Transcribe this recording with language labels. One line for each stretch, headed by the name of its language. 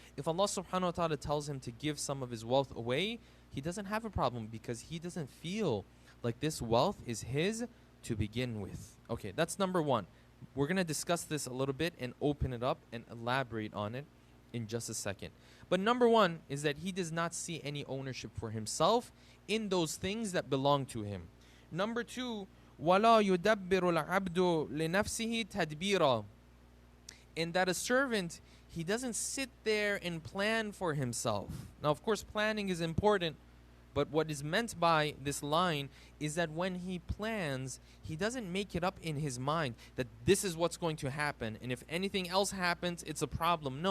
English: If Allah subhanahu wa ta'ala tells him to give some of his wealth away, he doesn't have a problem, because he doesn't feel like this wealth is his to begin with. Okay, that's number 1. We're going to discuss this a little bit and open it up and elaborate on it in just a second. But number 1 is that he does not see any ownership for himself in those things that belong to him. Number 2,
Arabic: وَلَا يُدَبِّرُ الْعَبْدُ لِنَفْسِهِ تَدْبِيرًا.
English: In that a servant, he doesn't sit there and plan for himself. Now, of course, planning is important, but what is meant by this line is that when he plans, he doesn't make it up in his mind that this is what's going to happen, and if anything else happens, it's a problem.